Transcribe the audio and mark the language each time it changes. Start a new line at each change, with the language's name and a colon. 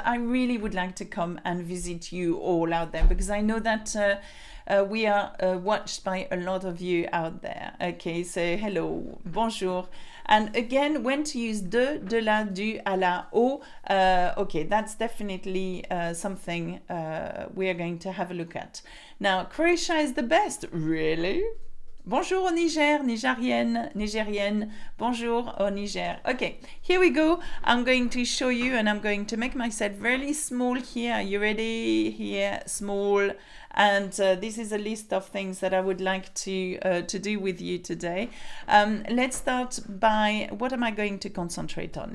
English: I really would like to come and visit you all out there because I know that we are watched by a lot of you out there. Okay, so hello, bonjour. And again, when to use de la, du, à la, au. Okay, that's definitely something we are going to have a look at. Now, Croatia is the best. Really?
French: Bonjour au Niger, Nigérienne. Bonjour au Niger.
English: Okay, here we go. I'm going to show you and I'm going to make myself really small here. Are you ready? Here, small. And this is a list of things that I would like to do with you today. Let's start by, what am I going to concentrate on?